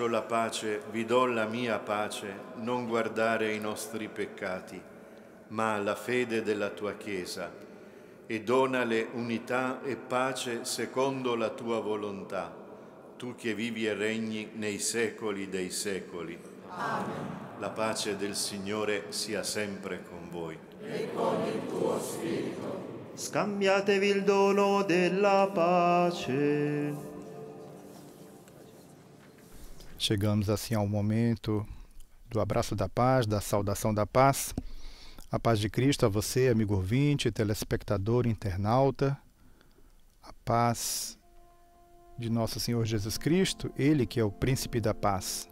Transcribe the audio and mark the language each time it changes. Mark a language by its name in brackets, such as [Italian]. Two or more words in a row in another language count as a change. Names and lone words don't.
[Italian] la pace, vi do la mia pace, non guardare ai nostri peccati, ma alla fede della tua Chiesa, e donale unità e pace secondo la tua volontà, tu che vivi e regni nei secoli dei secoli. Amen. La pace del Signore sia sempre con voi. E con il tuo spirito. Scambiatevi il dono della pace. [Portuguese] Chegamos assim ao momento do abraço da paz, da saudação da paz. A paz de Cristo a você, amigo ouvinte, telespectador, internauta. A paz de nosso Senhor Jesus Cristo, Ele que é o príncipe da paz.